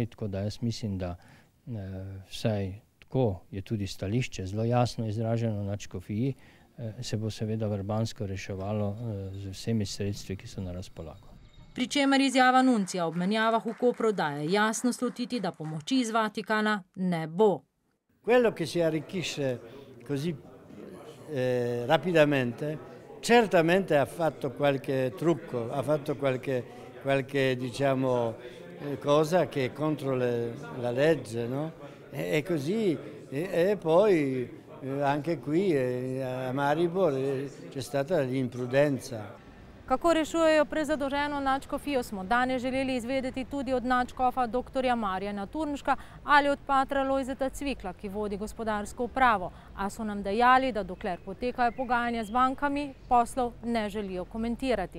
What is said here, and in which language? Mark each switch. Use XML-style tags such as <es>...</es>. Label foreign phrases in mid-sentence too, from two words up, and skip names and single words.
<sl>Tako da jaz mislim, da vsaj tako je tudi stališče zelo jasno izraženo na nadškofiji, se bo seveda Vrbansko reševalo z vsemi sredstvi, ki so na razpolago. Pri čemer izjava nuncija ob menjavah v Kopru daje jasno slutiti, da pomoči iz Vatikana ne bo.</sl> <it>Quello che si arricchisce così rapidamente certamente ha fatto qualche trucco, ha fatto qualche diciamo cosa che è contro la legge, no? E così e poi anche qui a Maribor c'è stata l'imprudenza.</it> <sl>Kako rešujejo prezadolženo nadškofijo, smo danes želeli izvedeti tudi od nadškofa dr. Marjana Turnška ali od patra Lojzeta Cvikla, ki vodi gospodarsko upravo, a so nam dejali, da dokler potekajo pogajanja z bankami, poslov ne želijo komentirati.</sl>